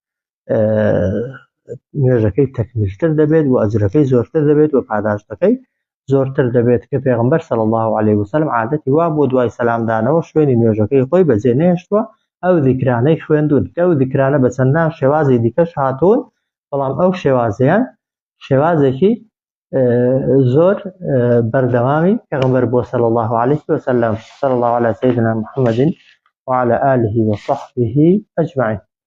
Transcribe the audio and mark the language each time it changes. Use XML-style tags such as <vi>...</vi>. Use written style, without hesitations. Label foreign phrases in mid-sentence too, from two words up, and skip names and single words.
<ckb>نوێژەکەی تەکمیلتر دەبێت و ئەجرەکەی زۆرتر دەبێت و پاداشتەکەی زۆرتر دەبێت کە پێغەمبەر</ckb> <ar>صلی الله عليه وسلم</ar> <ckb>عادەتی وا بۆ دوای سەلامدانەوە شوێنی نوێژەکەی خۆی بەجێ نێشتووە ئەو ذیکرانەی خوێندوون کە ئەو ذیکرانە بە چەندان شێوازی دیکەش هاتوون، بەڵام ئەو شێوازەیان شێوازێکی زۆر بەردەوامی پێغەمبەر بۆ</ckb> <ar>صلی الله عليه وسلم. صلى الله على سيدنا محمد وعلى آله وصحبه أجمعين.</ar>